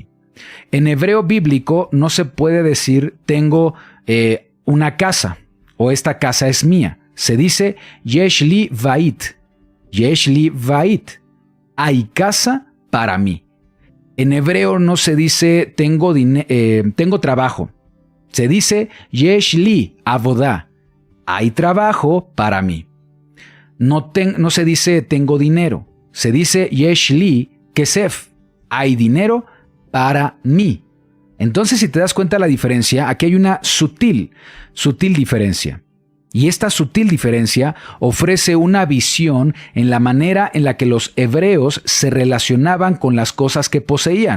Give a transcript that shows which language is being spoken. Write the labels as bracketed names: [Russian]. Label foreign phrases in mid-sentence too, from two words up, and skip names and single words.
[Spanish] En hebreo bíblico no se puede decir tengo una casa o esta casa es mía. Se dice [Hebrew] יש לי בית. יש לי בית. [Spanish] Hay casa para mí. En hebreo no se dice tengo trabajo. Se dice [Hebrew] יש לי עבודה. [Spanish] Hay trabajo para mí. No se dice tengo dinero. Se dice [Hebrew] יש לי כסף. [Spanish] Hay dinero para mí. Entonces, si te das cuenta de la diferencia, aquí hay una sutil diferencia. Y esta sutil diferencia ofrece una visión en la manera en la que los hebreos se relacionaban con las cosas que poseían.